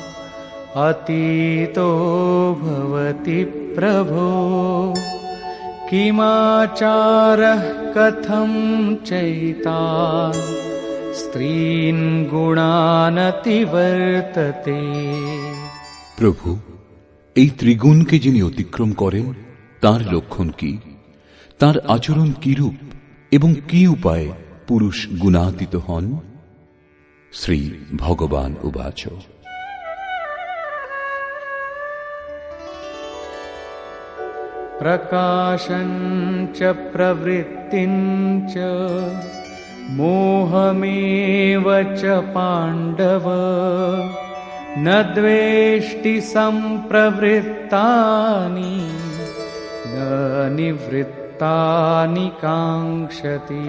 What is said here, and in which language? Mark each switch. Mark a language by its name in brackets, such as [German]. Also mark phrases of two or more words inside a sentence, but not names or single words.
[Sanskrit] अतीतो भवति प्रभो किमाचारः कथं चैतान् स्त्रीन् गुणानतिवर्तते। [Bangla] প্রভু, এই ত্রিগুণকে যিনি অতিক্রম করেন তার লক্ষণ কি, তার আচরণ কিরূপ এবং কি উপায়ে পুরুষ গুণাতীত হন? [Sanskrit] শ্রী ভগবান উবাচ, প্রকাশঞ্চ প্রবৃত্তিঞ্চ মোহমেব চ পাণ্ডব ন দ্বেষ্টি সম্প্রবৃত্তানি ন নিবৃত্তানি কাঙ্ক্ষতি।